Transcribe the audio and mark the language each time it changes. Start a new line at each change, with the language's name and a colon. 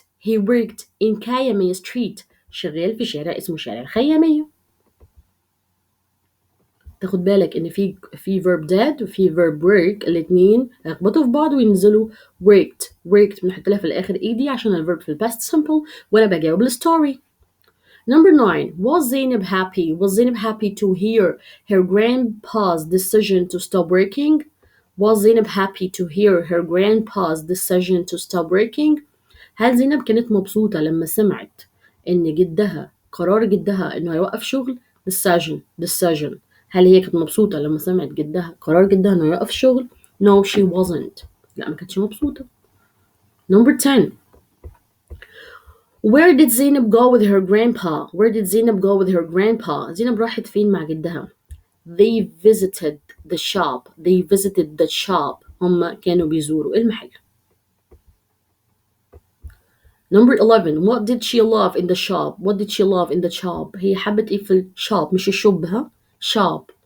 English: he worked in Kayame Street
Arabic: شغال في شارع اسمه شارع الخيامية. تاخد بالك ان في verb did وفي verb work الاتنين يخبطوا في بعض وينزلوا worked بنحط لها في الاخر ed عشان الverb في past simple وانا بجاوب الستوري.
English: Number 9. Was Zainab happy to hear her grandpa's decision to stop working? Was Zainab happy to hear her grandpa's decision to stop working?
Arabic: هل زينب كانت مبسوطة لما سمعت إن قرار جدها إنه هيوقف شغل؟ decision. هل هي كانت مبسوطة لما سمعت قرار جدها إنه يوقف شغل؟
English: No, she wasn't.
Arabic: لا ما كانتش مبسوطة.
English: Number 10. Where did Zainab go with her grandpa?
Arabic: زينب راحت فين مع جدها؟
English: They visited the shop.
Arabic: هم كانوا بيزوروا المحل.
English: Number 11. What did she love in the shop?
Arabic: هي حبت ايه في الشوب مش الشوب shop.